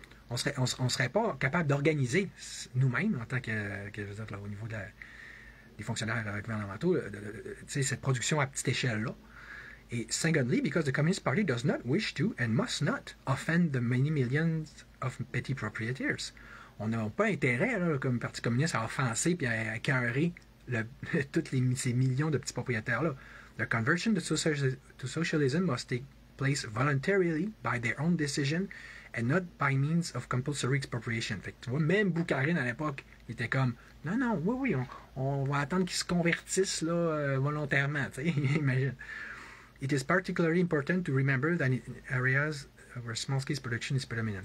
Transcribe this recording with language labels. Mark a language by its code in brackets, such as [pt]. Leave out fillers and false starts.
[fr] On serait pas capable d'organiser nous-mêmes en tant que je veux dire, là, au niveau des fonctionnaires gouvernementaux, cette production à petite échelle-là. [en] Et secondly, because the Communist Party does not wish to and must not offend the many millions of petty proprietors. [fr] On n'a pas intérêt, là, comme Parti communiste, à offenser et à écœurer tous ces millions de petits propriétaires-là. [en] The conversion to socialism must take place voluntarily by their own decision and not by means of compulsory expropriation. [fr] Fait que tu vois, même Boukharine à l'époque, Il était comme, non, non, oui, on va attendre qu'ils se convertissent là, volontairement. Imagine. [en] It is particularly important to remember that in areas where small-scale production is predominant.